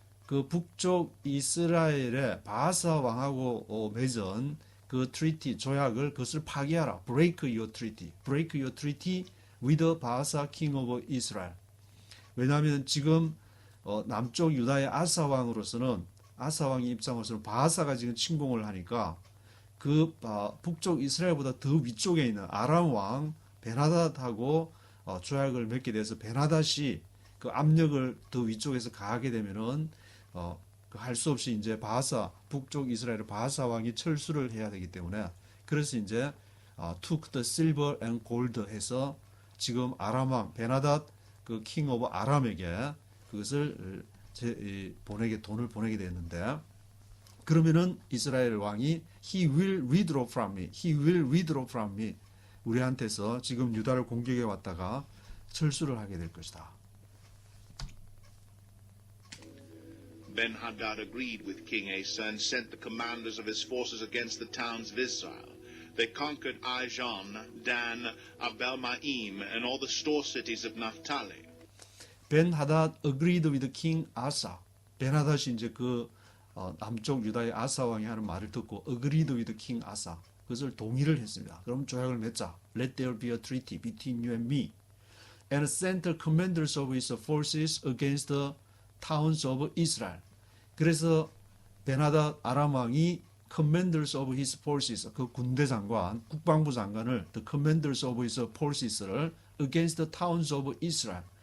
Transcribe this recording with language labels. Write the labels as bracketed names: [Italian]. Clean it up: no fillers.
[Korean] 그 북쪽 이스라엘의 바아사 왕하고 맺은 그 treaty 조약을 그것을 파기하라. [English] Break your treaty. Break your treaty with the Baasa king of Israel. [Korean] 왜냐하면 지금 남쪽 유다의 아사 왕으로서는 아사 왕의 입장으로서는 바아사가 지금 침공을 하니까 그 북쪽 이스라엘보다 더 위쪽에 있는 아람 왕 벤하닷하고 조약을 맺게 돼서 벤하닷이 그 압력을 더 위쪽에서 가하게 되면은 할 수 없이 이제 바아사 북쪽 이스라엘 바아사 왕이 철수를 해야 되기 때문에 그래서 이제 [English] took the silver and gold [Korean] 해서 지금 아람 왕 벤하닷 그 king of 아람에게 그것을 돈을 보내게 됐는데 그러면은 이스라엘 왕이 [English] he will withdraw from me. He will withdraw from me. [Korean] 우리한테서 지금 유다를 공격해 왔다가 철수를 하게 될 것이다. [English] Ben-Hadad agreed with King Asa and sent the commanders of his forces against the towns of Israel. They conquered Ijon, Dan, Abel-Maim, and all the store cities of Naphtali. 벤하닷 agreed with King Asa. [Korean] 벤하닷이 이제 그 남쪽 유다의 아사 왕이 하는 말을 듣고 [English] agreed with King Asa. [Korean] 그것을 동의를 했습니다. 그럼 조약을 맺자. [English] Let there be a treaty between you and me. And sent the commanders of his forces against the towns of Israel. [Korean] 그래서 벤하닷 아람 왕이 [English] commanders of his forces, [Korean] 그 군대 장관, 국방부 장관을 [English] the commanders of his forces를 against the towns of Israel.